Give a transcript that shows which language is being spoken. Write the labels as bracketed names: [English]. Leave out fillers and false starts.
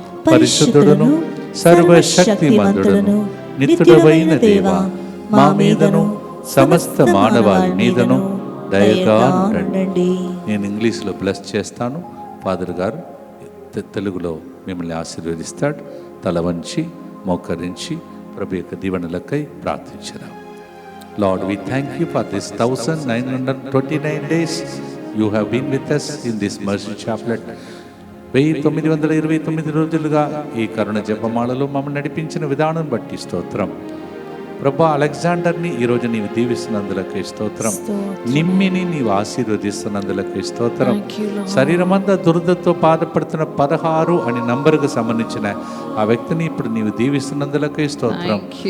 [Telugu] పరిశుద్ధుడును సర్వశక్తిమంతుడును నిత్యుడవైన దేవా, మా మీదను సమస్త మానవాళి మీదను దయగా ఉండండి. నేను ఇంగ్లీష్లో బ్లెస్ చేస్తాను, ఫాదర్ గారు తెలుగులో మిమ్మల్ని ఆశీర్వదిస్తాడు. తల వంచి మోకరించి ప్రభు యొక్క దీవెనలకై ప్రార్థించుదాం. [English] Lord, we thank you for this 1929 days you have been with us in this mercy chaplet. [Telugu] 1929 రోజులుగా ఈ కరుణ జపమాలలో మమ్మల్ని నడిపించిన విధానం బట్టి స్తోత్రం. ప్రభా, అలెగ్జాండర్ని ఈరోజు నీవు దీవిస్తున్నందులకే స్తోత్రం. నిమ్మిని నీవు ఆశీర్వదిస్తున్నందులకే స్తోత్రం. శరీరమంతా దురదతో బాధపడుతున్న 16 అని నంబర్కు సంబంధించిన ఆ వ్యక్తిని ఇప్పుడు నీవు దీవిస్తున్నందులకే స్తోత్రం.